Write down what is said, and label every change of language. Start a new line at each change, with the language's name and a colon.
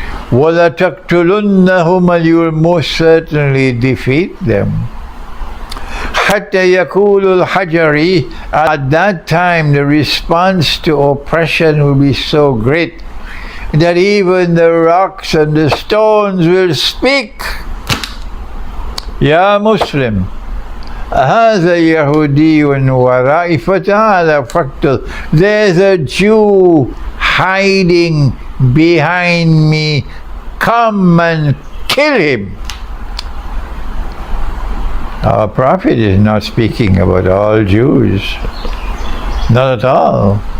Arabic: وَلَتَقْتُلُنَّهُمْ,
English: you will most certainly defeat them.
Arabic: حَتَّى يَقُولُ الْحَجَرِ,
English: at that time the response to oppression will be so great that even the rocks and the stones will speak.
Arabic: Ya Muslim, هذا يهودي ورائي فتعال فاقتل.
English: There's a Jew hiding behind me. Come and kill him. Our Prophet is not speaking about all Jews. Not at all.